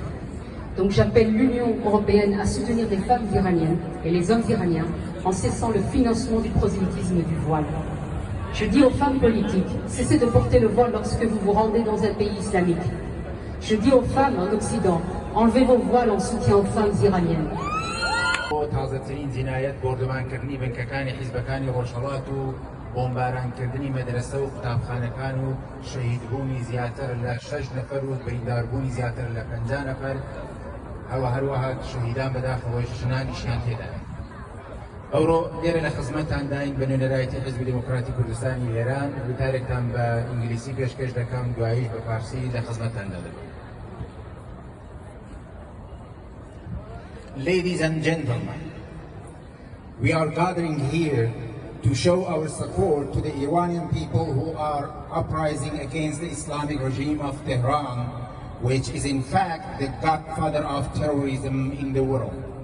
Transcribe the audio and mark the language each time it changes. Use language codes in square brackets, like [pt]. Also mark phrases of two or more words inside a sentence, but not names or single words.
[fr] Donc j'appelle l'Union européenne à soutenir les femmes iraniennes et les hommes iraniens en cessant le financement du prosélytisme du voile. Je dis aux femmes politiques, cessez de porter le voile lorsque vous vous rendez dans un pays islamique. Je dis aux femmes en Occident, enlevez vos voiles en soutien aux femmes iraniennes. [ckb] تازه‌ترین جنایت بردوانکردنی بنکەکانی حیزبەکانی ڕۆژهەڵات و بۆمبارانکردنی مەدرسە و قوتابخانەکان و شەهیدبوونی زیاتر لە 6 نەفەر و برینداربوونی زیاتر لە 50 نەفەر هەروەها شەهیدان بەداخەوە ژنانیشیان تێدایە. ئەوڕۆ لێرە لە خزمەتتان داین بە نوێنەرایەتی حزبی دموکراتی کوردستانی ئێران وتارێکتان بە ئینگلیسی پێشکەش دەکەم دواییش بە فارسی لە خزمەتتان دەدەم. [en] Ladies and gentlemen, we are gathering here to show our support to the Iranian people who are uprising against the Islamic regime of Tehran, which is in fact the godfather of terrorism in the world.